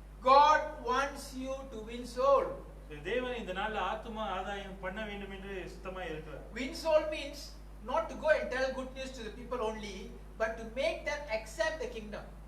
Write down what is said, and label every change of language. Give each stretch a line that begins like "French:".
English: God wants you to win soul.
Tamil: தேவன் இந்த நாள்ல ஆத்தும ஆதாயம் பண்ண வேண்டும் என்று சுத்தமா இருக்கிறார்.
English: Win soul means not to go and tell good news to the people only, but to make them accept the kingdom.